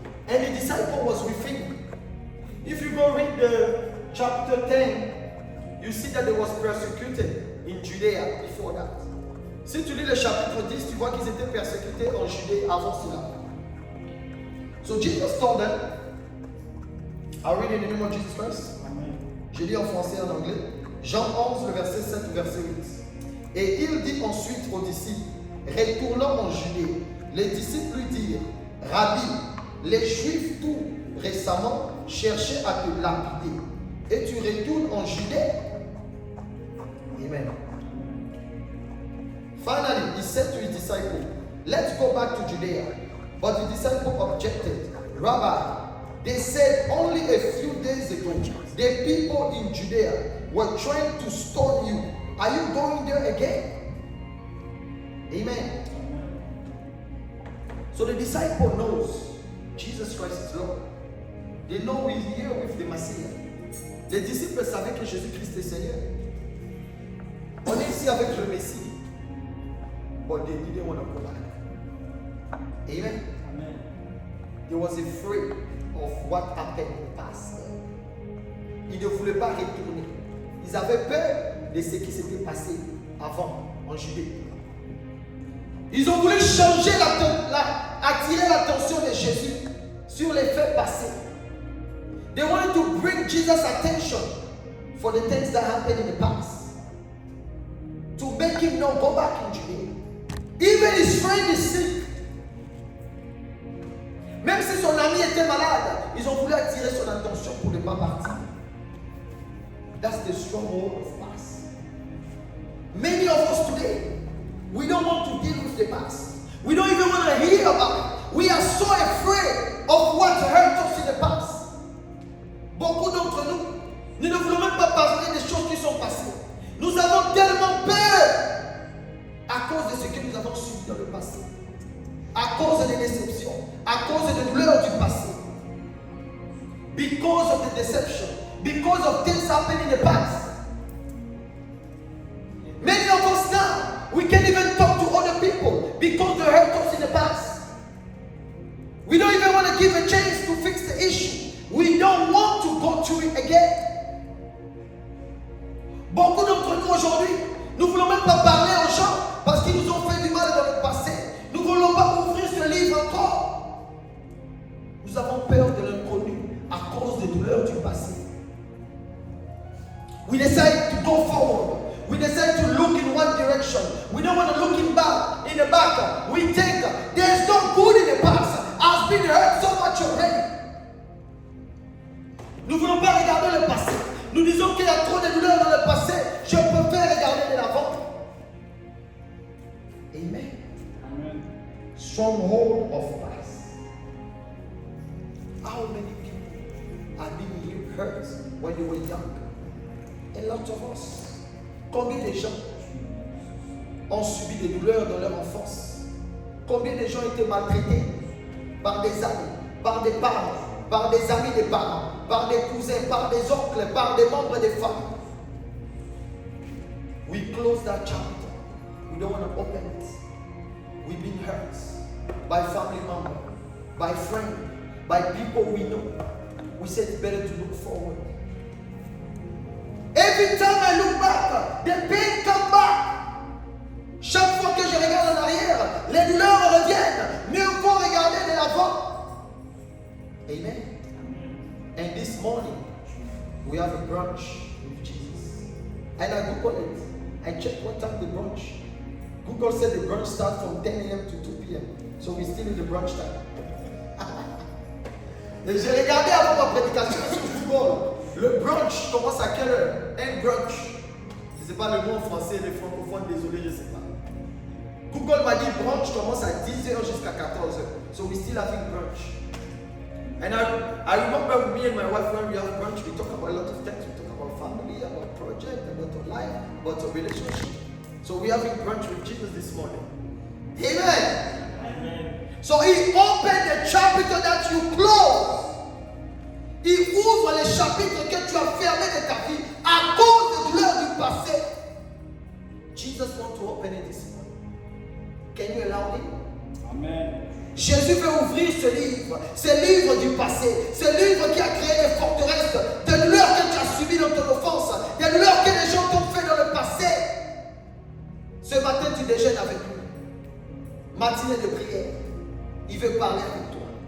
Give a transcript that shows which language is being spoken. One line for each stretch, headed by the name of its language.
English: And the disciple was with him. If you go read the chapter 10, you see that they was persecuted in Judea before that.
French: Si tu lis le chapitre 10, tu vois qu'ils étaient persécutés en Judée avant cela.
English: So Jesus told them, I read in the name of Jesus Christ.
French: Je lis en français et en anglais. Jean 11, le verset 7 au verset 8. Et il dit ensuite aux disciples, retournant en Judée, les disciples lui dirent, Rabbi, les Juifs tout récemment cherchaient à te lapider. Et tu retournes en Judée?
English: Amen. Finally, he said to his disciples, let's go back to Judea. But the disciples objected. Rabbi, they said only a few days ago, the people in Judea were trying to stone you. Are you going there again? Amen. So the disciple knows Jesus Christ is Lord. They know he's here with the Messiah.
French: Les disciples savaient que Jésus-Christ est Seigneur. On est ici avec le Messie.
English: But they didn't want to go back. Amen. They was afraid of what happened in the past.
French: Ils ne voulaient pas retourner. Ils avaient peur de ce qui s'était passé avant en Judée. Ils ont voulu changer attirer l'attention de Jésus sur les faits passés.
English: They wanted to bring Jesus' attention for the things that happened in the past, to make him not go back in Judea. Even his friend is sick.
French: Même si son ami était malade, ils ont voulu attirer son attention pour ne pas partir.
English: That's the stronghold of past. Many of us today, we don't want to deal with the past. We don't even want to hear about it. We are so afraid of what hurt us in the past.
French: Beaucoup d'entre nous, nous ne voulons même pas parler des choses qui sont passées. Nous avons tellement peur à cause de ce que nous avons subi dans le passé, à cause des déceptions, à cause des douleurs du passé.
English: Because of the deception, because of things happening in the past. Many of us now, we can't even talk to other people because they hurt us in the past. We don't even want to give a chance to fix the issue. We don't want to go through it again.
French: Beaucoup d'entre nous aujourd'hui, nous ne voulons même pas parler aux gens parce qu'ils nous ont fait du mal dans le passé. Nous ne voulons pas ouvrir ce livre encore. Nous avons peur de l'inconnu à cause des douleurs du passé.
English: We decide to go forward. We decide to look in one direction. We don't want to look in the back. We think there's no good in the past. I've been hurt so much already.
French: Nous ne voulons pas regarder le passé. Nous disons qu'il y a trop de douleurs dans le passé. Je préfère regarder de l'avant.
English: Amen. Amen. Stronghold of past. How many people have been hurt when they were young? A lot of us.
French: Combien de gens ont subi des douleurs dans leur enfance? Combien de gens ont été maltraités par des amis, par des parents, par des amis des parents, par des cousins, par des oncles, par des membres des familles?
English: We close that chapter. We don't want to open it. We've been hurt by family members, by friends, by people we know. We said it's better to look forward. Every time I look back, the pain comes back.
French: Chaque fois que je regarde en arrière, les douleurs reviennent. Mieux vaut regarder de l'avant.
English: Amen. And this morning, we have a brunch with Jesus. And I Googled it. I checked what time the brunch. Google said the brunch starts from 10 a.m. to 2 p.m. So we're still in the brunch time.
French: Et j'ai regardé avant ma prédication sur Google. Le brunch commence à quelle heure? Un brunch. Je ne sais pas le mot en français, les francophones, désolé, je ne sais pas. Google m'a dit brunch commence à 10h jusqu'à 14h.
English: So we still having brunch. And I remember me and my wife when we have brunch, we talk about a lot of things. We talk about family, about project, about life, about a relationship. So we're having brunch with Jesus this morning. Amen. Amen. So he opened the chapter that you closed.
French: Il ouvre les chapitres que tu as fermés de ta vie à cause des douleurs du passé.
English: Jesus wants to open it this morning. Can you allow him? Amen.
French: Jésus veut ouvrir ce livre du passé, ce livre qui a créé des forteresses, des douleurs que tu as subies dans ton offense, des douleurs que les gens t'ont fait dans le passé. Ce matin, tu déjeunes avec lui. Matinée de prière. Il veut parler avec toi.